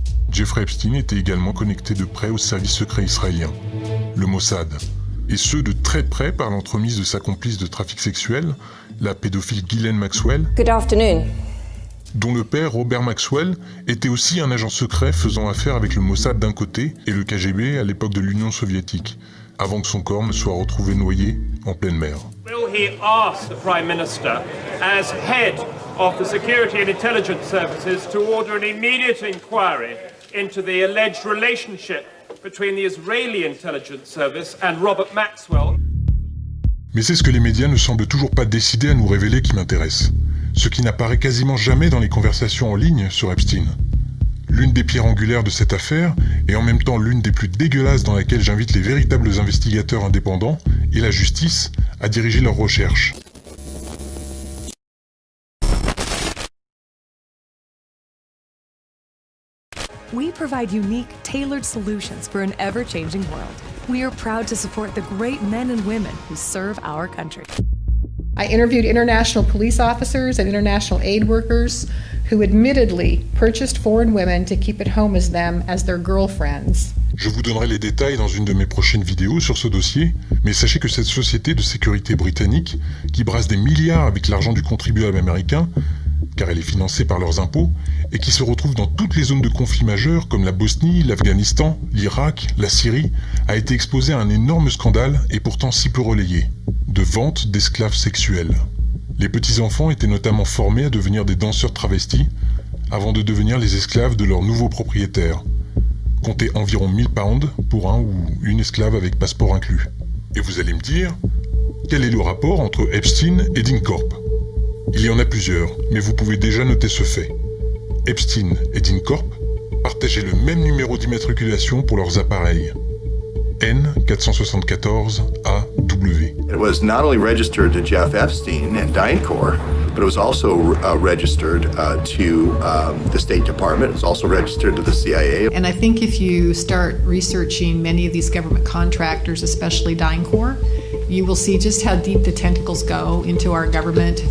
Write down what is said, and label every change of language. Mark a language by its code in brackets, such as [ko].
[fr] Jeffrey Epstein était également connecté de près au service secret israélien, le Mossad, et ce de très près par l'entremise de sa complice de trafic sexuel, la pédophile Ghislaine Maxwell. [en] Good afternoon. [fr] Dont le père, Robert Maxwell, était aussi un agent secret faisant affaire avec le Mossad d'un côté et le KGB à l'époque de l'Union soviétique, avant que son corps ne soit retrouvé noyé en pleine mer. [en] Will he ask the Prime Minister, as head of the Security and Intelligence Services, to order an immediate inquiry into the alleged relationship between the Israeli intelligence service and Robert Maxwell? [fr] Mais c'est ce que les médias ne semblent toujours pas décidés à nous révéler qui m'intéresse. Ce qui n'apparaît quasiment jamais dans les conversations en ligne sur Epstein. L'une des pierres angulaires de cette affaire, et en même temps l'une des plus dégueulasses dans laquelle j'invite les véritables investigateurs indépendants et la justice à diriger leurs recherches. [en] We provide unique, tailored solutions for an ever-changing world. We are proud to support the great men and women who serve our country. I interviewed international police officers and international aid workers who admittedly purchased foreign women to keep at home as them as their girlfriends. [fr] Je vous donnerai les détails dans une de mes prochaines vidéos sur ce dossier, mais sachez que cette société de sécurité britannique, qui brasse des milliards avec l'argent du contribuable américain, car elle est financée par leurs impôts, et qui se retrouve dans toutes les zones de conflits majeurs comme la Bosnie, l'Afghanistan, l'Irak, la Syrie, a été exposée à un énorme scandale et pourtant si peu relayé, de vente d'esclaves sexuels. Les petits-enfants étaient notamment formés à devenir des danseurs travestis, avant de devenir les esclaves de leurs nouveaux propriétaires. Comptez environ 1000 pounds pour un ou une esclave avec passeport inclus. Et vous allez me dire, quel est le rapport entre Epstein et DynCorp ? Il y en a plusieurs, mais vous pouvez déjà noter ce fait. Epstein et DynCorp partageaient le même numéro d'immatriculation pour leurs appareils. N474AW. [en] It was not only registered to Jeff Epstein and DynCorp, but it was also registered to the State Department. It was also registered to the CIA. And I think if you start researching many of these government contractors, especially DynCorp, you will see just how deep the tentacles go into our government.